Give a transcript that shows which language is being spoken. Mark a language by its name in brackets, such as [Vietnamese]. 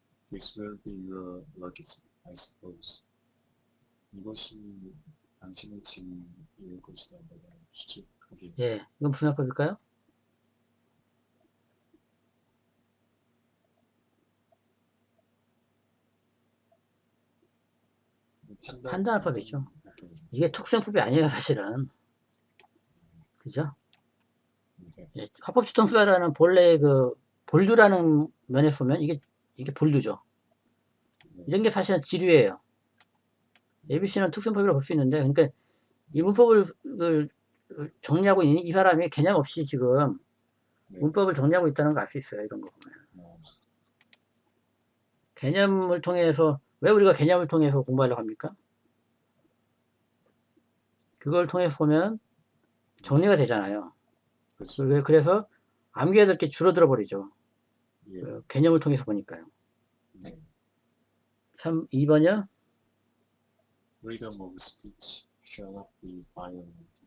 [English] This will be your luggage, I suppose. [Korean] 이것이 당신의 짐일 것이다. 추측하기. 예, 이건 무슨 합법일까요? 판단합법이죠. 이게 특수용법이 아니에요, 사실은. 그죠? 예, 합법주동사라는 본래 본류라는 면에서 보면 이게 본류죠. 이런 게 사실은 지류예요. ABC는 특수용법이라고 볼 수 있는데, 그러니까 이 문법을 정리하고 있는 이 사람이 개념 없이 지금 네. 문법을 정리하고 있다는 거 알 수 있어요. 이런 거 보면. 어, 개념을 통해서, 왜 우리가 개념을 통해서 공부하려고 합니까? 그걸 통해서 보면 정리가 되잖아요. 그렇죠. 그래서 암기해야 될 게 줄어들어 버리죠. 예. 개념을 통해서 보니까요. 네. 2번이요? [English] Freedom of speech shall not be violated.